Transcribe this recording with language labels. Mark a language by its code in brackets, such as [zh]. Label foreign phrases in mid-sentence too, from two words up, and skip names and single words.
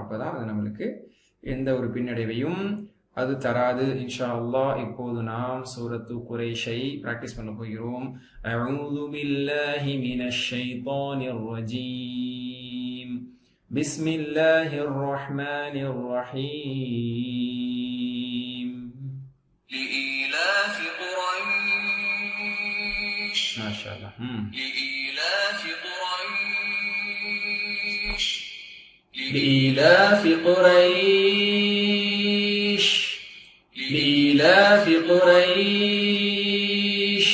[ta] அப்போ தான் அது நம்மளுக்கு எந்த ஒரு பின்னடைவையும் அது தராது [ar] إن شاء الله. [ta] இப்போது நாம் சூரத்து குரைஷை பிராக்டிஸ் பண்ண போகிறோம். [ar] أعوذ بالله من الشيطان الرجيم. بسم الله الرحمن الرحيم. لإيلاف قريش ما شاء الله. لإيلاف قريش. لإيلاف قريش. لإيلاف قريش.